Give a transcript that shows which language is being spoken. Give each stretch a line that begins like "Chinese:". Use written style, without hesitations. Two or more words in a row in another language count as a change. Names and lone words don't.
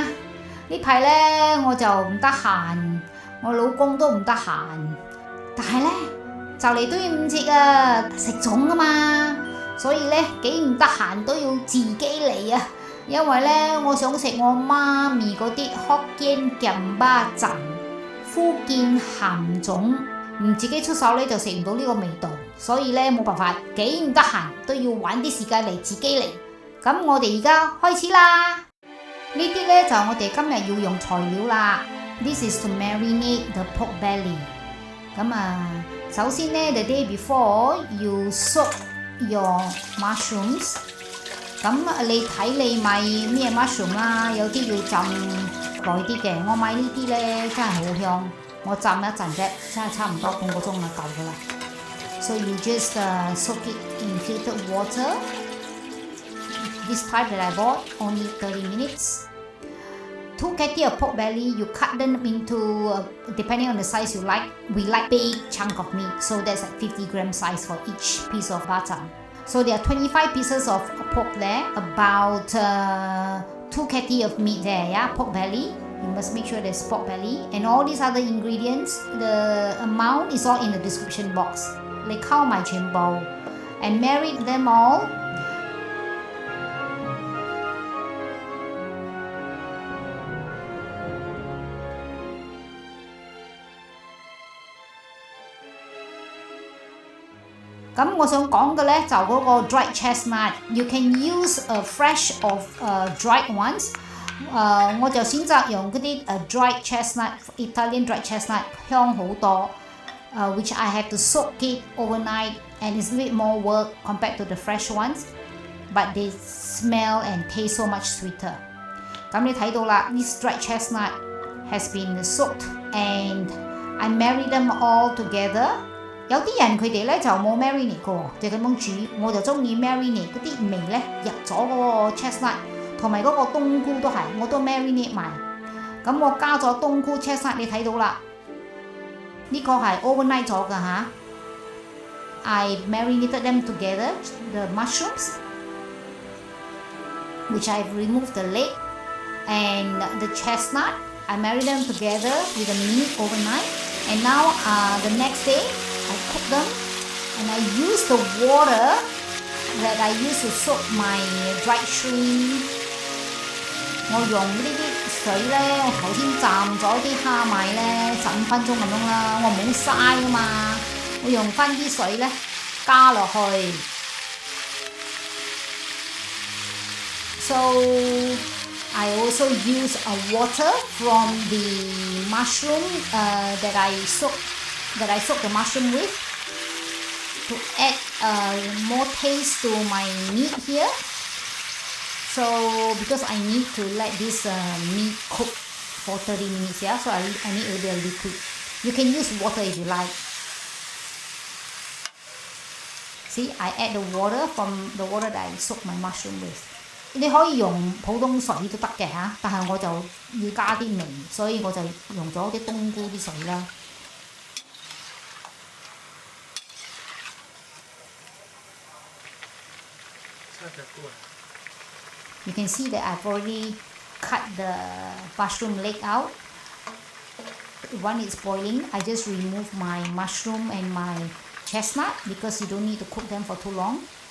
Cantonese: 呢排呢，我就唔得閒，我老公都唔得閒，但係呢，就嚟端午節啊，食粽啊嘛，所以呢，幾唔得閒都要自己嚟啊，因為呢，我想食我媽咪嗰啲 Hokkien
Min Nan Chinese: Kiam Bakchang
Cantonese: 福建鹹粽。唔自己出手咧就食唔到呢個味道，所以咧冇辦法，幾唔得閒都要揾啲時間嚟自己嚟。咁我哋而家開始啦。呢啲咧就我哋今日要用材料啦。
English: This is to marinate the pork belly。
Cantonese: 咁首先咧
English: the day before you soak your mushrooms。
Cantonese: 咁你睇你買咩 mushroom 啦，有啲要浸耐啲嘅，我買呢啲咧真係好香。我浸一陣啫，真係差唔多半個鐘就夠噶啦。
English: So you just soak it in filtered water. This type that I bought only 30 minutes. 2 catty of pork belly, you cut them into depending on the size you like. We like big chunk of meat, so that's like 50-gram size for each piece of bakchang. So there are 25 pieces of pork there, about 2 catty of meat there, yeah, pork belly.You must make sure there's pork belly and all these other ingredients. The amount is all in the description box.
Cantonese: 你溝埋全部
English: and marinate them all.
Cantonese: 咁我想講嘅咧就嗰個
English: dried chestnut. You can use a fresh or dried ones.
Cantonese: 我就選擇用嗰啲
English: dried chestnut, Italian dried chestnut
Cantonese: 香好多
English: which I have to soak it overnight and it's a bit more work compared to the fresh ones, but they smell and taste so much sweeter.
Cantonese: 咁你睇到啦
English: this dried chestnut has been soaked and I marinate them all together.
Cantonese: 有啲人佢哋咧就冇 marinate 嘅喎，就咁樣煮，我就中意 marinate 嗰啲味咧入咗嗰個 chestnut。同埋嗰個冬菇都係，我都 marinate 埋。咁我加咗冬菇 chestnut， 你睇到啦。呢個係 overnight 咗㗎嚇。
English: I marinated them together, the mushrooms, which I've removed the leg, and the chestnut. I marinated them together with the meat overnight, and now the next day I cook them, and I use the water that I used to soak my dried shrimp.
Cantonese: 我用呢啲水咧，我頭先浸咗啲蝦米咧15分鐘咁樣啦，我唔好嘥啊嘛，我用翻啲水咧加
English: 落去。So I also use water from the mushroom that I soak the mushroom with to add more taste to my meat here.So because I need to let this meat cook for 30 minutes, yeah, so I need a little bit of liquid. You can use water if you like. See, I add the water from the water that I soak my mushroom with.
Cantonese: 你可以用普通水都得嘅嚇，但係我就要加啲味，所以我就用咗啲冬菇啲水啦。
English: You can see that I've already cut the mushroom leg out. When it's boiling, I just remove my mushroom and my chestnut because you don't need to cook them for too long.